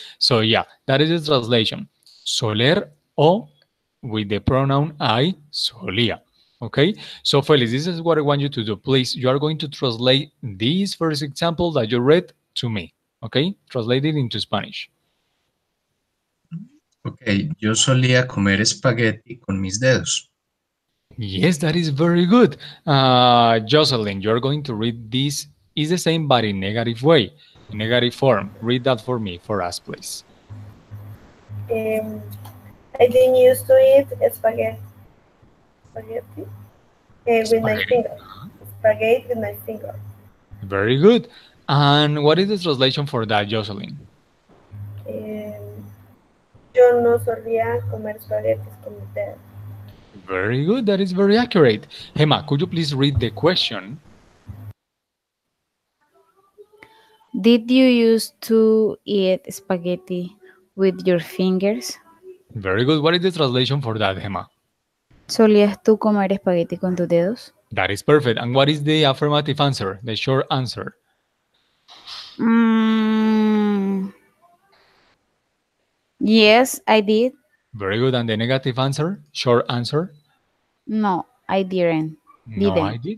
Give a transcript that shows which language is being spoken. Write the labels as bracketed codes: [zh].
[en] So yeah, that is the translation. Soler o with the pronoun I, solía. Okay, so Felix, this is what I want you to do. Please, you are going to translate this first example that you read to me. Okay, translate it into Spanish. [es] Ok, yo solía comer espagueti con mis dedos. [en] Yes, that is very good. Jocelyn, you're going to read this. Is the same, but in negative way, in negative form. Read that for me, for us, please. I didn't used to eat spaghetti. spaghetti with my Spaghetti. finger. Spaghetti with my finger. Very good. And what is the translation for that, Jocelyn? [es] Em, yo no solía comer espaguetis con mis dedos. [en] Very good. That is very accurate. Hema, could you please read the question? Did you used to eat spaghetti with your fingers? Very good. What is the translation for that, Hema? [es] ¿Solías tú comer espagueti con tus dedos? [en] That is perfect. And what is the affirmative answer, the short answer? Mm, yes, I did. Very good. And the negative answer, short answer? No, I didn't. No, I Didn't.